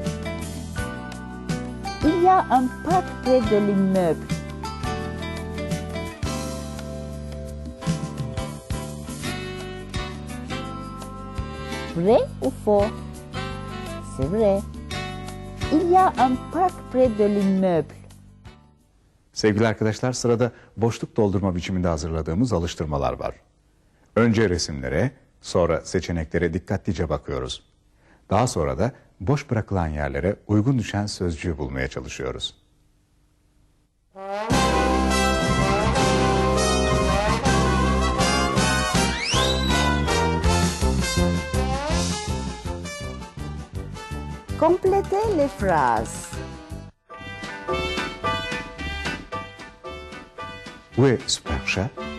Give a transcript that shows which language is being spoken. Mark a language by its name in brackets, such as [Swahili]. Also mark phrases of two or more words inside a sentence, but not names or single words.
[French] Il y a un parc près de l'immeuble. Vrai ou faux? C'est vrai. Il y a un parc près de l'immeuble. [Turkish] Sevgili arkadaşlar, sırada boşluk doldurma biçiminde hazırladığımız alıştırmalar var. Önce resimlere, sonra seçeneklere dikkatlice bakıyoruz. Daha sonra da boş bırakılan yerlere uygun düşen sözcüğü bulmaya çalışıyoruz. [French] Complétez les phrases. Où est Super Chef?